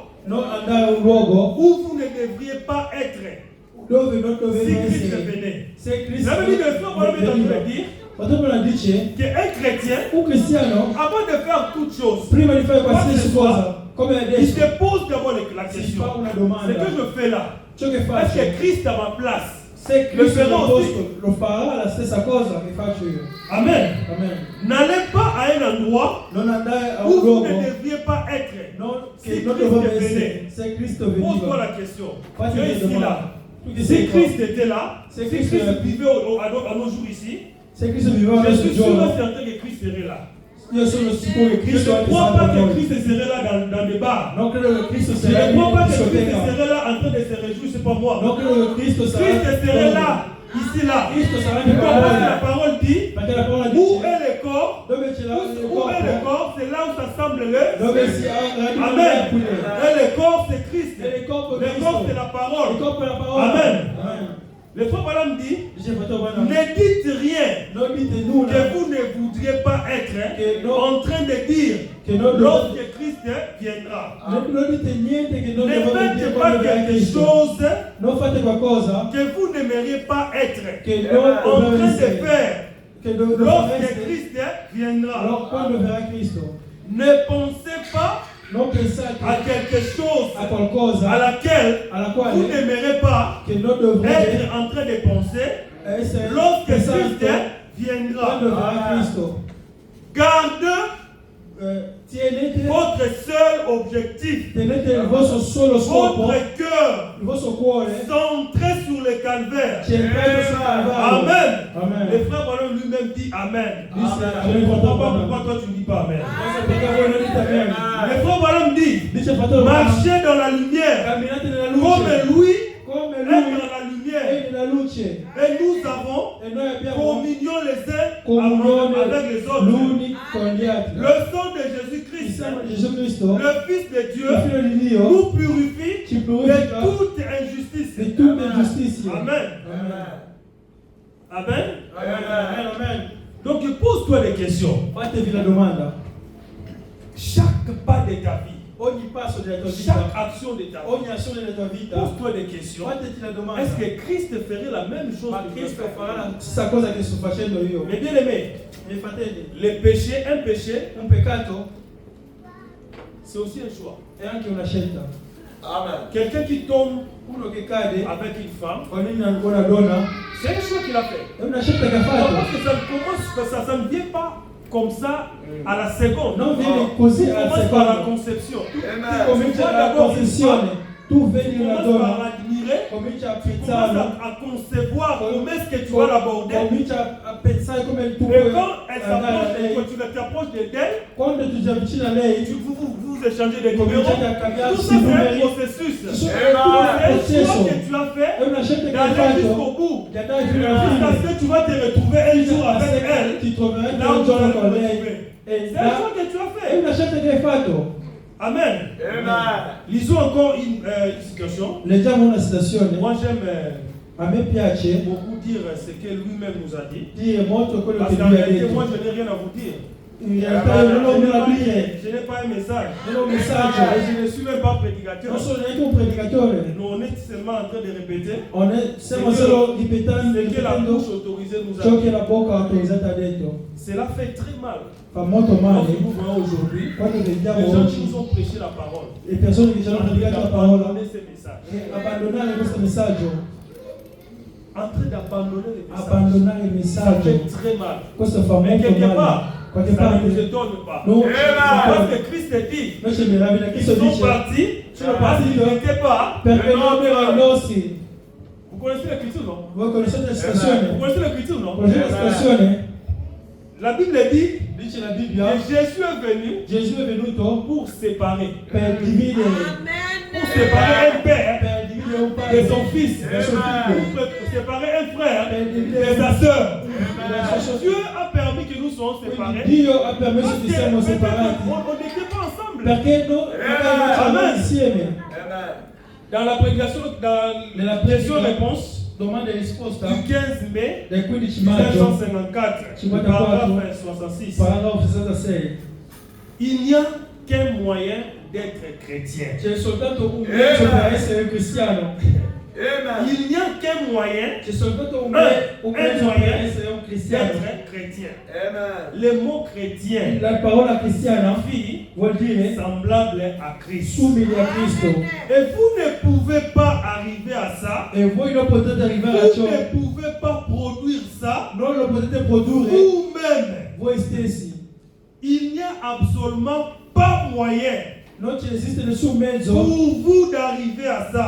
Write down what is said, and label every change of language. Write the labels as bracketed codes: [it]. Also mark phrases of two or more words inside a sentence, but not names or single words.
[it] Non andare a un luogo [fr] où vous ne devriez pas être. [it] dove non [fr] Si [it] dovete [fr] Christ [it] essere. [fr] venait. [it] Se Cristo [fr] Ça veut dire que le frère Paul est en train de dire [it] Paolo dice [fr] qu'un chrétien, [it] un cristiano [fr] avant de faire toute chose, [it] prima di fare qualsiasi Quando cosa, come il adesso, [fr] se pose d'abord la [it] si [fr] question. [it] fa una [fr] Ce [it] domanda. [fr] que je fais là, [it] Ciò che [fr] est-ce [it] faccio, [fr] que Christ à ma place? [it] se Cristo lo lo farò posto, lo farà la stessa cosa che faccio io. [fr] Amen. [it] Amen. [fr] N'allez pas à un endroit [it] Non andare a un [fr] où vous [it] luogo [fr] ne devriez pas être. [it] non, [fr] Si [it] che non [fr] Christ [it] dovrebbe [fr] venait, [it] essere. Se Cristo [fr] pose-toi [it] veniva, [fr] la question. [it] Fatti [fr] Tu es une ici demande. là. [it] Tu che [fr] Si [it] sei qua. [fr] Christ était là, Si si Christ Christ [it] era- [fr] vivait à nos jours ici, [it] se Cristo viveva [fr] je [it] questo [fr] suis sûr et [it] giorno, [fr] certain que Christ serait là. [it] io sono sicuro che [fr] Je [it] Cristo [fr] ne [it] anche [fr] crois [it] sarà [fr] pas [it] con [fr] que [it] noi. [fr] Christ serait là dans des bars. [it] Non credo che Cristo [fr] Je [it] sarà [fr] ne [it] in [fr] crois pas que Christ [it] discoteca. [fr] serait là en train de se réjouir, c'est pas moi. [it] Non credo che Cristo sarà [fr] Christ serait là, ici là. [it] Cristo sarà [fr] Tu [it] anche con [fr] comprends ce que la [it] noi. [fr] parole dit? [it] Perché la parola [fr] Où [it] dice [fr] est le corps? [it] dove c'è [fr] Où est le [it] corpo, [fr] corps? C'est là où s'assemble le. [it] dove si radica [fr] Amen. [it] pure. [fr] Et le corps, c'est Christ. [it] E il corpo è [fr] Le corps, c'est [it] Cristo. [fr] la parole. [it] Il corpo è la parola. [fr] Amen. [it] Amen. [fr] Le frère Balaam dit, [it] Dice fratello Branham, [fr] ne dites rien [it] non dite [fr] que [it] nulla [fr] vous ne voudriez pas être Que non- en train de dire [it] che non [fr] lorsque Christ viendra. [it] non dite niente che non [fr] Ne [it] dovete dire [fr] faites pas [it] quando verrà [fr] quelque [it] Cristo. [fr] chose [it] Non fate qualcosa [fr] que vous n'aimeriez pas être [it] che non [fr] en train [it] dovete [fr] de [it] essere, [fr] faire [it] che non [fr] lorsque [it] fareste [fr] Christ viendra. [it] allora quando verrà Cristo. [fr] Ne pensez pas [it] Non pensate [fr] à quelque chose [it] a qualcosa [fr] à laquelle [it] alla [fr] vous [it] quale [fr] n'aimerez pas [it] che non dovrete [fr] être en train de penser [it] essere [fr] lorsque Christ [it] pensato [fr] viendra. [it] quando verrà Cristo. [fr] Garde [it] Tenete [fr] votre seul objectif, [it] tenete il vostro solo scopo, [fr] votre cœur [it] il vostro cuore [fr] centré sur le calvaire. [it] centrato sul Calvario. [fr] Amen. [it] Amen. [fr] Le frère Ballon lui-même dit Amen. [it] Dice [fr] Je ne comprends pas [it] Amen. [fr] pourquoi toi tu ne dis pas Amen. [it] Perché voi non dite amen. [fr] Le frère Ballon dit [it] Dice fratello, [fr] marchez dans la lumière [it] camminate nella [fr] comme [it] luce [fr] lui [it] come [fr] est [it] lui [fr] dans la lumière. [it] è nella luce [fr] Et nous avons [it] e noi abbiamo [fr] communion les uns [it] comunione [fr] avec les autres. [it] l'uni con gli altri. [fr] Le sang de [it] Il [fr] Jésus-Christ, [it] sangue di Gesù Cristo, [fr] le Fils de Dieu, [it] il figlio di Dio, [fr] nous purifie [it] ci [fr] de [it] purifica [fr] toute injustice. [it] di tutte ingiustizie. [fr] Amen. [it] Amen. [fr] Amen. [it] Amen. Amen. [fr] Donc pose-toi des questions. [it] Fatevi la domanda. [fr] Chaque pas de ta vie, [it] Ogni passo della tua [fr] chaque [it] vita, [fr] action de ta vie, [it] ogni azione della tua vita, [fr] pose-toi des questions. [it] fateti la domanda. [fr] Est-ce que Christ ferait la même chose [it] Ma [fr] que [it] Cristo [fr] Christ [it] farà la stessa cosa che sto facendo io. [fr] Mais bien aimé, [it] Miei fratelli, [fr] le péché, un péché, [it] un peccato [fr] c'est aussi un choix. [it] è anche una scelta. [fr] Quelqu'un qui tombe [it] Uno che cade [fr] avec une femme, [it] con una donna [fr] c'est un choix qu'il a fait. [it] è una scelta che ha [fr] Non, [it] fatto. [fr] parce que ça ne commence, ça ne vient pas comme ça à la seconde. [it] Non viene così [fr] Ça [it] alla [fr] commence par la [it] seconda. [fr] conception. [it] Comincia la concezione. [fr] Tu [it] Tu vedi una [fr] commences par [it] donna, [fr] l'admirer. [it] comincia a [fr] Tu commences [it] apprezzarla, [fr] à concevoir comment est-ce que tu vas l'aborder. [it] comincia a pensare come tu [fr] Et [it] puoi [fr] quand elle [it] andare a [fr] s'approche, [it] lei. [fr] quand tu t'approches d'elle, [it] Quando tu ti avvicini a lei, [fr] vous échangez des numéros. [it] cominciate a cambiare [fr] Tout ça, c'est un [it] numeri. [fr] processus. [it] Ci [fr] C'est [it] sono [fr] un [it] tutto un [fr] choix [it] processo. [fr] que tu as fait [it] È una scelta che hai [fr] d'aller jusqu'au [it] fatto [fr] bout. [it] di andare fino alla [fr] Jusqu'à [it] fine. [fr] ce que tu vas te retrouver un jour avec elle. [it] Ti troverai [fr] Là où [it] un [fr] tu vas [it] giorno [fr] te [it] con lei. [fr] retrouver. [it] E [fr] C'est un choix que tu as [it] è [fr] fait. [it] una scelta che hai fatto. Amen. [fr] Lisons encore une situation. [it] Leggiamo una citazione. [fr] Moi, j'aime [it] A me piace [fr] beaucoup dire ce que lui-même nous a dit. [it] dire molto quello [fr] Parce [it] che [fr] qu'en [it] lui ha [fr] réalité, moi, [it] detto. [fr] je n'ai rien à vous dire. [it] In realtà io non ho nulla da dire. [fr] Je n'ai pas un message. [it] Non ho un messaggio. [fr] Et je ne suis même pas prédicateur. [it] Non sono neanche un predicatore. [fr] Nous, on est seulement en train de répéter [it] Stiamo solo [fr] ce que la [it] ripetendo [fr] bouche autorisée nous a [it] ciò [fr] dit. [it] che la bocca autorizzata ha detto. [fr] Cela fait très mal. [it] Fa molto [fr] Lorsque [it] male [fr] nous voyons aujourd'hui [it] quando vediamo [fr] les gens qui [it] oggi [fr] nous ont prêché la parole. [it] le persone che ci hanno predicato la parola [fr] Abandonner ces messages. [it] e abbandonare questo messaggio, [fr] En train d'abandonner les messages. [it] abbandonare il [fr] Ça [it] messaggio, [fr] fait très mal. [it] questo fa [fr] Mais [it] molto [fr] quelque [it] male. [fr] part, [it] Qualche [fr] ça ne [it] parte [fr] nous étonne pas. [it] non, [fr] Parce que Christ a dit, [it] noi ci meraviglia [fr] ils [it] Cristo [fr] sont [it] dice [fr] partis, [it] sono [fr] parce qu'ils [it] partiti [fr] n'étaient pas. [it] perché non erano i nostri. [fr] Vous connaissez l'écriture, non? [it] Voi conoscete la [fr] Vous [it] situazione? [fr] connaissez l'écriture, non? [it] Conoscete la situazione? [fr] La Bible dit [it] Dice la Bibbia, [fr] que Jésus est venu [it] Gesù è venuto [fr] pour séparer. [it] per dividere, [fr] pour séparer un père de son fils, pour séparer un frère de sa soeur. Dieu a permis que nous soyons séparés. [it] Dio ha permesso che siamo [fr] On [it] separati [fr] n'était pas ensemble. [it] perché noi eravamo insieme. [fr] Dans la prédication, dans [it] Nella [fr] la question-réponse [it] domanda e risposta [fr] du 15 mai [it] del 15 maggio 1954, [fr] paragraphe 66, [it] paragrafo 66, [fr] il n'y a qu'un moyen d'être chrétien. [it] c'è soltanto un mezzo per essere cristiano. [fr] Il n'y a qu'un moyen [it] C'è soltanto un mezzo per essere un cristiano. [fr] d'être chrétien. Le mot chrétien [it] La parola cristiana [fr] signifie [it] vuol dire [fr] semblable à Christ. [it] simile a Cristo. [fr] Et vous ne pouvez pas arriver à ça. [it] E voi non potete arrivare a [fr] Vous [it] ciò, [fr] ne pouvez pas produire ça [it] non lo potete produrre [fr] vous-même. [it] voi stessi. [fr] Il n'y a absolument pas moyen [it] Non ci esiste nessun mezzo [fr] pour vous d'arriver à ça.